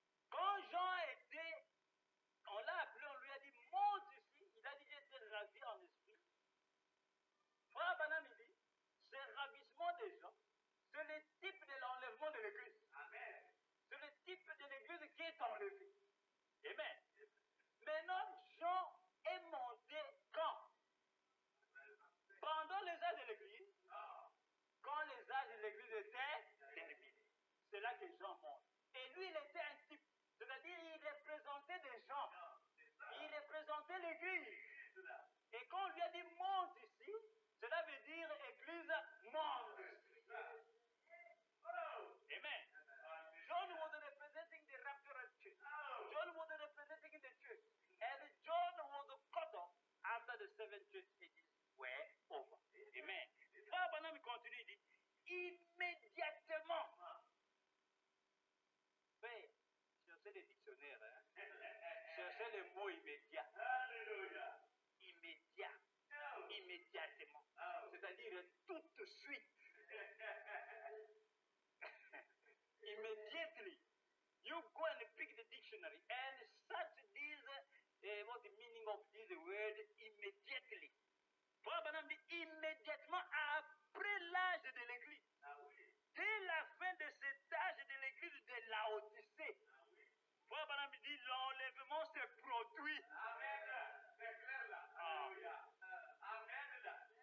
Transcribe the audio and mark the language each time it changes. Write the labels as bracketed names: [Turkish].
[French] Quand Jean était, on l'a appelé, on lui a dit, monte ici. Il a dit, j'étais ravi en esprit. Frère Branham, il dit, ce ravissement des gens, c'est le type de l'enlèvement de l'église. Amen. C'est le type de l'église qui est enlevée. Amen. Maintenant, Jean est monté quand? Pendant les âges de l'église, quand les âges de l'église étaient terminés. C'est là que Jean monte. Et lui, il était un type. C'est-à-dire, il représentait des gens. Il représentait l'église. Et quand on lui a dit monte ici, cela veut dire église monte. Amen. [English] John was representing the raptured church. John was representing the church. And John was cut off after the 7 church ages were over. [French] Amen. Frère Branham continue, il dit, immédiatement. Mais, cherchez les dictionnaires, hein. Cherchez le mot immédiat. Alléluia. Immédiat. Immédiatement. C'est-à-dire tout de suite. [English] Immediately. You go and pick the dictionary and search this, what the meaning of this word, immediately. [French] Frère Branham dit immédiatement après l'âge de l'église. Dès la fin de cet âge de l'église de Laodicée. Frère Branham dit l'enlèvement se produit. Amen. C'est clair là. Alléluia. Amen là.